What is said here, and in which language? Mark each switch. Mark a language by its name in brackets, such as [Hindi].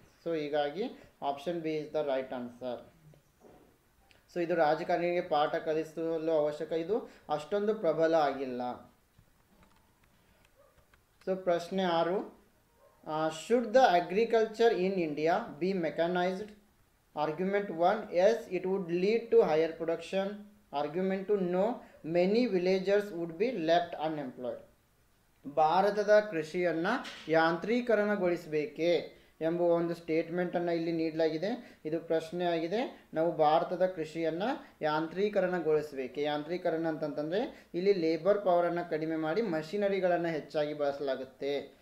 [Kannada] So ಹೀಗಾಗಿ [English] Option B is the right answer. [Kannada] So ಇದು ರಾಜಕಾರಣಿಗೆ ಪಾಠ ಕಲಿಸಲು ಅವಶ್ಯಕ, ಇದು ಅಷ್ಟೊಂದು ಪ್ರಬಲ ಆಗಿಲ್ಲ. [English] So ಪ್ರಶ್ನೆ 6, should the agriculture in India be mechanised? Argument 1, yes, it would lead to higher production. Argument 2, no, many villagers would be left unemployed. [Kannada] ಭಾರತದ ಕೃಷಿಯನ್ನು ಯಾಂತ್ರೀಕರಣಗೊಳಿಸಬೇಕೇ ಎಂಬುವ ಒಂದು ಸ್ಟೇಟ್ಮೆಂಟನ್ನು ಇಲ್ಲಿ ನೀಡಲಾಗಿದೆ. ಇದು ಪ್ರಶ್ನೆ ಆಗಿದೆ. ನಾವು ಭಾರತದ ಕೃಷಿಯನ್ನು ಯಾಂತ್ರೀಕರಣಗೊಳಿಸಬೇಕೆ? ಯಾಂತ್ರೀಕರಣ ಅಂತಂತಂದರೆ ಇಲ್ಲಿ ಲೇಬರ್ ಪವರನ್ನು ಕಡಿಮೆ ಮಾಡಿ ಮಷಿನರಿಗಳನ್ನು ಹೆಚ್ಚಾಗಿ ಬಳಸಲಾಗುತ್ತೆ.